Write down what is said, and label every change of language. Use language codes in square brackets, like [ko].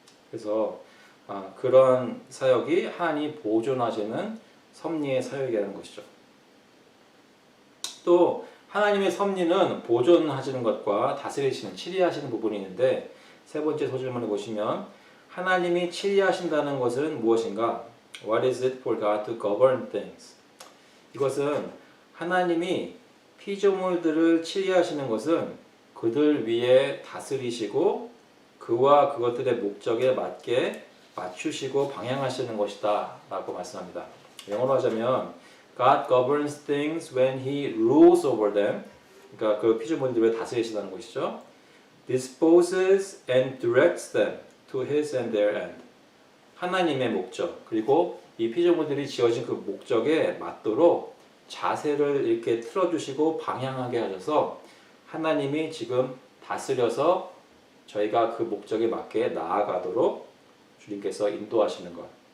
[ko] 그래서 그런 사역이 하나님이 보존하시는 섭리의 사역이라는 것이죠. 또 하나님의 섭리는 보존하시는 것과 다스리시는 치리하시는 부분이 있는데 세 번째 소질문을 보시면 하나님이 치리하신다는 것은 무엇인가? [en] What is it for God to govern things? [ko] 이것은 하나님이 피조물들을 치리하시는 것은 그들 위에 다스리시고 그와 그것들의 목적에 맞게 맞추시고 방향하시는 것이다 라고 말씀합니다. 영어로 하자면 [en] God governs things when He rules over them. [ko] 그러니까 그 피조물들을 다스리시다는 것이죠. [en] Disposes and directs them to His and their end. [ko] 하나님의 목적 그리고 이 피조물들이 지어진 그 목적에 맞도록 자세를 이렇게 틀어주시고 방향하게 하셔서 하나님이 지금 다스려서 저희가 그 목적에 맞게 나아가도록 주님께서 인도하시는 것.